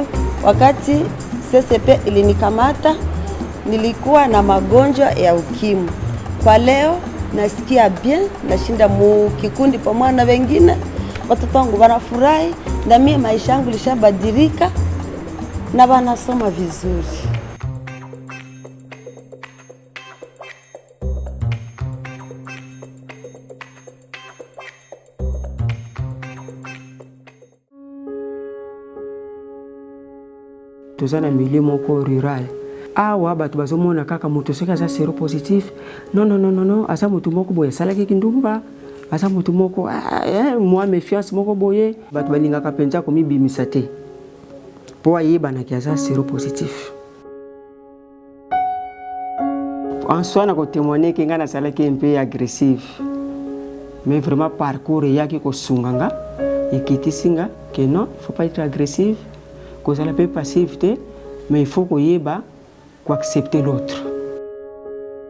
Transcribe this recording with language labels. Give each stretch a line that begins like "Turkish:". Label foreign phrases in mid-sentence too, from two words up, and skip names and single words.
Swahili: Wakati CCP ilinikamata nilikuwa na magonjwa ya ukimwi. Kwa leo nasikia bien, nashinda mu kikundi pamoja na wengine. Watoto wangu wanafurahi na mimi maisha yangu lishabadilika na wanasoma vizuri.
Lingala: Tozana milieu moko rural. Awa batu bazomona kaka mutu soki aza séropositif. Non, aza mutu moko boye asalaki kindumba. Aza mutu moko mwa méfiance moko boye. Batu balingaka penza komibimisa te. Po ayebanaki aza séropositif.
French: En soi
Lingala: na ko témoigner que nga nasalaki
French: un peu agressif. Mais vraiment parcours
Lingala: yaki ko sunganga ekitisinga
French: que non, faut pas être agressif. Cause la paix passivité, mais il faut qu'on accepter l'autre.